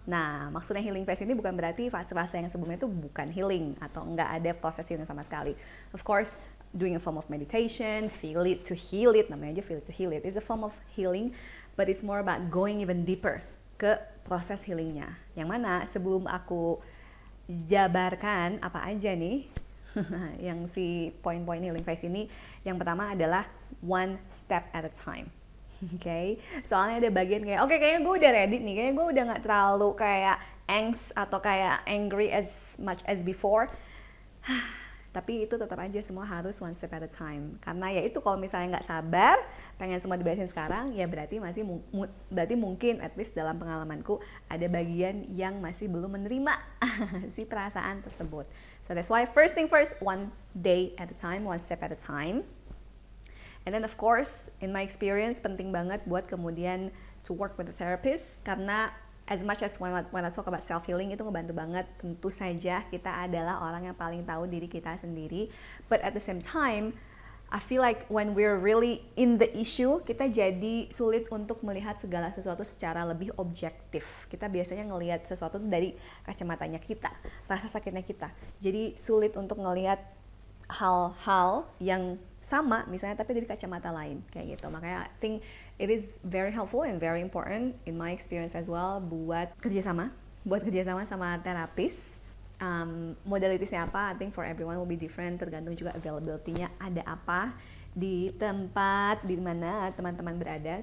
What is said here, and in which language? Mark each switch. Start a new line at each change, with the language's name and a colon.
Indonesian: Nah, maksudnya healing phase ini bukan berarti fase-fase yang sebelumnya itu bukan healing atau nggak ada proses healing sama sekali.
English: Of course, doing a form of meditation, feel it to heal it,
Indonesian: namanya aja
English: feel it to heal it, is a form of healing, but it's more about going even deeper
Indonesian: ke proses healingnya. Yang mana sebelum aku jabarkan apa aja nih yang si poin-poin healing phase ini, yang pertama adalah
English: one step at a time.
Indonesian: Okay, soalnya ada bagian kayak oke, kayaknya gue udah ready nih, kayaknya gue udah nggak terlalu kayak angst atau kayak
English: angry as much as before.
Indonesian: Tapi itu tetap aja semua harus
English: one step at a time.
Indonesian: Karena ya itu, kalau misalnya nggak sabar pengen semua diberesin sekarang, ya berarti masih berarti mungkin
English: at least
Indonesian: dalam pengalamanku ada bagian yang masih belum menerima si perasaan tersebut.
English: So that's why first thing first, one day at a time, one step at a time. And then of course, in my experience,
Indonesian: penting banget buat kemudian
English: to work with a therapist, karena as much as when I talk about self-healing
Indonesian: itu ngebantu banget, tentu saja kita adalah orang yang paling tahu diri kita sendiri,
English: but at the same time, I feel like when we're really in the issue,
Indonesian: kita jadi sulit untuk melihat segala sesuatu secara lebih objektif. Kita biasanya ngelihat sesuatu dari kacamatanya kita, rasa sakitnya kita. Jadi sulit untuk ngelihat hal-hal yang sama misalnya tapi dari kacamata lain kayak gitu.
English: Makanya I think it is very helpful and very important in my experience as well
Indonesian: buat kerjasama sama terapis. Modalitasnya apa,
English: I think for everyone will be different,
Indonesian: tergantung juga availability-nya ada apa di tempat di mana teman-teman berada.